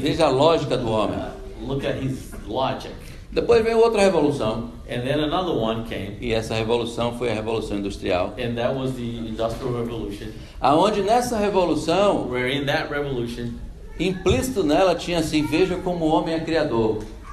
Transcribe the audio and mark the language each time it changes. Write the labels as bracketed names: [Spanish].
[Portuguese] Veja a lógica do homem. [English] Look at his logic. [Portuguese] Depois veio outra revolução, [English] And then another one came, [Portuguese] e essa revolução foi a Revolução Industrial, [English] and that was the Industrial Revolution. [Portuguese] aonde nessa revolução, [English] Where in that revolution, [Portuguese] implícito nela tinha assim, veja como o homem é criador.